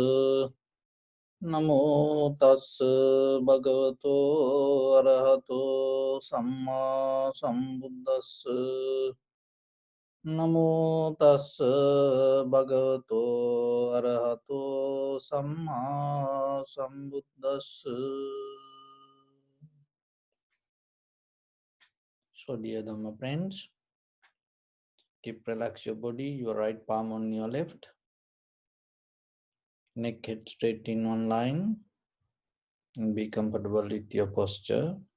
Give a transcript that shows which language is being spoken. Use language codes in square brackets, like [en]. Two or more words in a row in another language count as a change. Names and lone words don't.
[pi] Namo tassa bhagavato arahato samma sambuddhassa. Namo tassa bhagavato arahato samma sambuddhassa. [en] So dear Dhamma friends, keep relax your body, your right palm on your left, neck head straight in one line, and be comfortable with your posture.